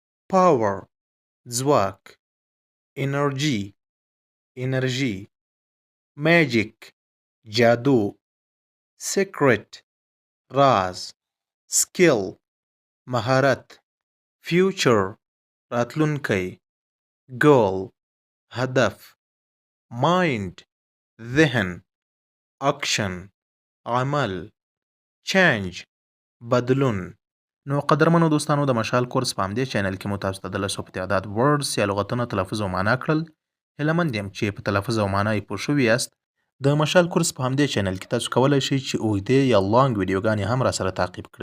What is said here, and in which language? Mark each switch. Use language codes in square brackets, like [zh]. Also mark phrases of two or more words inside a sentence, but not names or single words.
[ps] power ځواک انرژي magic جادو secret راز skill مهارت future راتلونکی goal هدف mind ذهن action عمل change بدلون. نو قدرمنو دوستانو د مشال کورس په همدې چینل کې مو تاسو ته د لسو په تعداد ورډز یا لغتونه تلفظ او معنا کړل. هیله مند یم چې په تلفظ او معنا یې پوه شوي یاست. د مشال کورس په همدې چینل کې تاسو کولی شئ چې اوږدې یا لانګ ویډیوګانې هم راسره تعقیب کړئ.